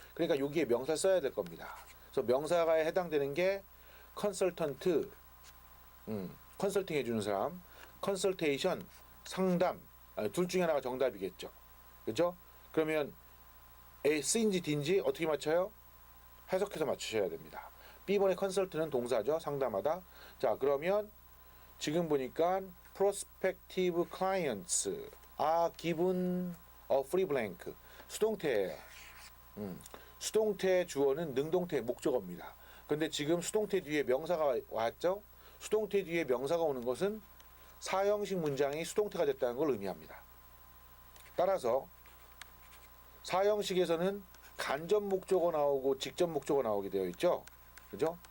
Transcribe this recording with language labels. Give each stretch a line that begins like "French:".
Korean: 그러니까 여기에 명사 써야 될 겁니다. 그래서 명사가에 해당되는 게 컨설턴트, 컨설팅 해주는 사람, 컨설테이션, 상담, 둘 중에 하나가 정답이겠죠. 그죠? 그러면 A, C인지 D인지 어떻게 맞춰요? 해석해서 맞추셔야 됩니다. B번의 컨설트는 동사죠. 상담하다. 자, 그러면 지금 보니까
English: prospective clients are given a free blank.
Korean: 수동태예요. 수동태 주어는 능동태 목적어입니다. 그런데 지금 수동태 뒤에 명사가 왔죠? 수동태 뒤에 명사가 오는 것은 사형식 문장이 수동태가 됐다는 걸 의미합니다. 따라서 사형식에서는 간접 목적어 나오고 직접 목적어 나오게 되어 있죠. 그죠?